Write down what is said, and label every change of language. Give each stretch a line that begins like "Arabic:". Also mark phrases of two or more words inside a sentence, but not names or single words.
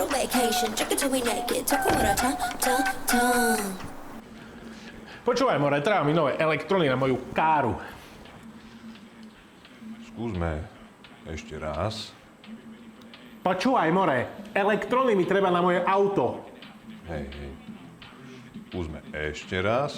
English: vacation, drink it till we naked, talking with our tongue.
Slovak: Počúvaj, more, treba mi nové elektrony na moju káru. Skúsme ešte raz. Počúvaj, more, elektrony mi treba na moje auto. Hej. Skúsme ešte raz.